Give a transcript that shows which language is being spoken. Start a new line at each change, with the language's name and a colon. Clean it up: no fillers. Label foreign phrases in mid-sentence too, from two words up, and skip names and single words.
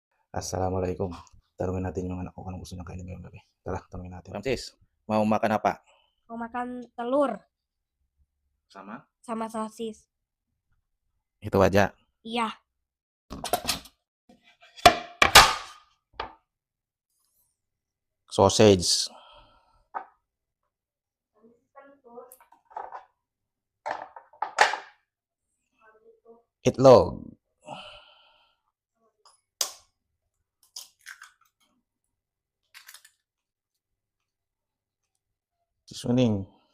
Filipino: Assalamualaikum. Tanungin natin yung anak ko anong gusto niyang kainin ngayong gabi. Tara, tanungin natin. Francis,
Indonesian: mau makan apa? Mau makan telur Sama? sama sosis. Itu aja. Iya. Sausage.
Filipino: Itlog. Susuning.